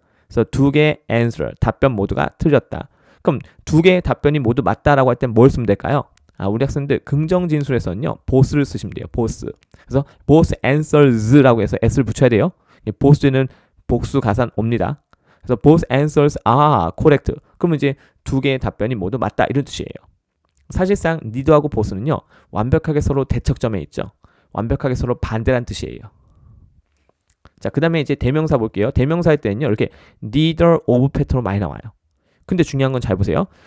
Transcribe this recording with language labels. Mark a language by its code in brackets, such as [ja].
[ko] 그래서 2개의 answer, 답변 모두가 틀렸다. 그럼 2개의 답변이 모두 맞다라고 할 때 뭘 쓰면 될까요? 우리 학생들 긍정 진술에서는요. both를 쓰시면 돼요. both. 그래서 both answers라고 해서 s를 붙여야 돼요. both는 복수 가산 옵니다. [en] 그래서 both answers are correct. [ko] 그러면 이제 2개의 답변이 모두 맞다 이런 뜻이에요. 사실상 neither하고 both는요. 완벽하게 서로 대척점에 있죠. 완벽하게 서로 반대란 뜻이에요. 자, 그 다음에 이제 대명사 볼게요. 대명사 할 때는요. 이렇게 neither of 패턴으로 많이 나와요. 근데 중요한 건 잘 보세요.